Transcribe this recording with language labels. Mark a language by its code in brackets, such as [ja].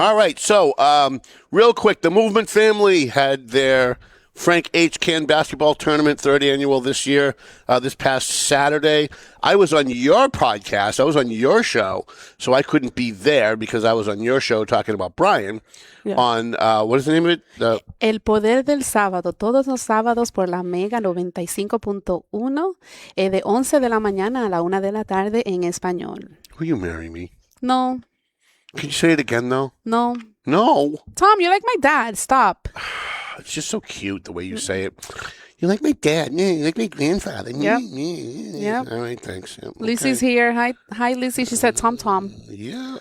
[en] All right, so real quick, the Movement family had their Frank H. Can basketball tournament, third annual this year, this past Saturday. I was on your podcast. I was on your show, so I couldn't be there because I was on your show talking about Brian on, what is the name of it? [es] El Poder del Sábado, todos los sábados por la Mega 95.1, de 11 de la mañana a la 1 de la tarde en español. [en] Will you marry me? No, Can you say it again, though? no. No. Tom, you're like my dad. Stop. It's just so cute the way you say it. You're like my dad. Yeah, you're like my grandfather. Yep. Yep. All right, thanks. Yep. Lucy's here. Hi, Lucy. She said Tom. Yeah.